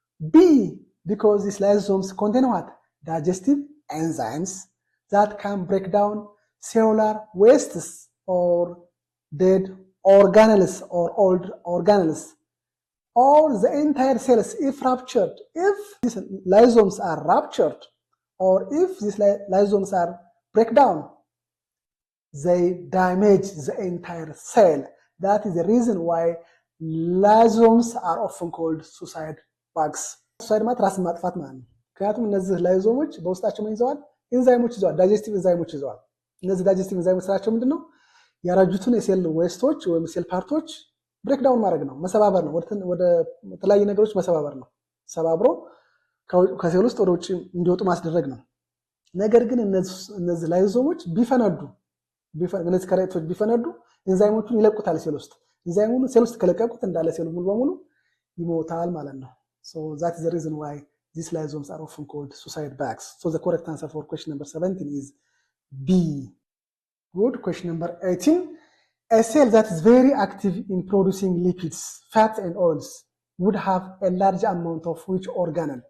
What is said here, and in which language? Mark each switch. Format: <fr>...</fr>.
<en>B. Because these lysosomes contain what? Digestive enzymes that can break down cellular wastes or dead organelles or old organelles, or the entire cells if ruptured. If these lysosomes are ruptured, or if these lysosomes are break down, they damage the entire cell. That is the reason why lysosomes are often called suicide bugs.</en> <am>suicide ማለት ራስን ማጥፋት ማለት ነው። ምክንያቱም እነዚህ ላይዞሞች በውስጣቸው ምን ይዘዋል? ኢንዛይሞች ይዘዋል፣ ዳይጀስቲቭ ኢንዛይሞች ይዘዋል። እነዚህ ዳይጀስቲቭ ኢንዛይሞች ስራቸው ምንድነው? ያረጁትን የሴል ዌስቶች ወይም ሴል ፓርቶች ብሬክ ዳውን ማድረግ ነው፣ መሰባበር ነው፣ ወደ ተለያዩ ነገሮች መሰባበር ነው። ሰባብሮ ከሴል ውስጥ ወደ ውጭ እንዲወጡ ማስደረግ ነው። ነገር ግን እነዚህ ላይዞሞች ቢፈነዱ እነዚህ ከረጢቶች ቢፈነዱ ኢንዛይሞቹን ይለቁታል ሴል ውስጥ። ኢንዛይሙን ሴል ውስጥ ከለቀቁት እንዳለ ሴሉ ሙሉ በሙሉ ይሞታል ማለት ነው።</am> <en>So that is the reason why these lysosomes are often called suicide bags. So the correct answer for question number 17 is B. Good. Question number 18. A cell that is very active in producing lipids, fats and oils would have a large amount of which organelle?</en>